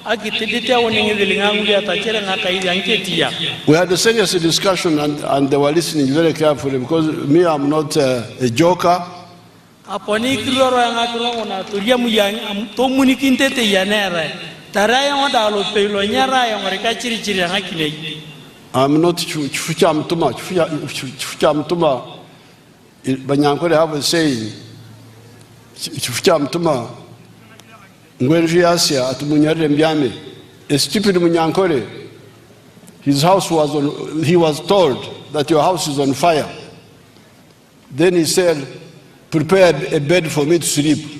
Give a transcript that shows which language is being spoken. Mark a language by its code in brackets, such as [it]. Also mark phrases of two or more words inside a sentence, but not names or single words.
[en] We had a serious discussion and they were listening very carefully because me, I'm not a joker. I'm not Chucham too much. [nyn] Chucham tuma. [en] Banyankore have a saying. [nyn] Chucham tuma. Ngwenji at Munyare Mbiame. [en] A stupid Munyankore. His house was on. He was told that your house is on fire. Then he said, "Prepare a bed for me to sleep."